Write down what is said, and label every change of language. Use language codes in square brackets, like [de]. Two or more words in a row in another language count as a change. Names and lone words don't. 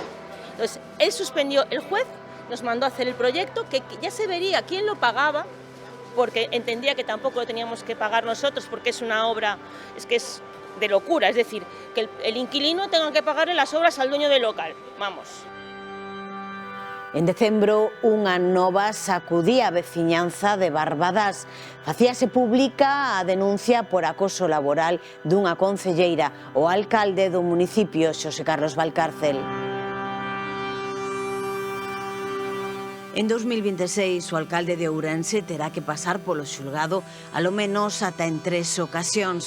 [es] Entonces, él suspendió, el juez nos mandó a hacer el proyecto, que ya se vería quién lo pagaba, porque entendía que tampoco lo teníamos que pagar nosotros, porque es una obra, que es de locura, es decir, que el inquilino tenga que pagarle las obras al dueño del local, vamos. [gl] En decembro, unha nova sacudía a veciñanza de Barbadas. Facíase pública a denuncia por acoso laboral dunha concelleira, o alcalde do municipio, Xosé Carlos Valcárcel. En 2026, o alcalde de Ourense terá que pasar polo xulgado alo menos ata en 3 ocasións.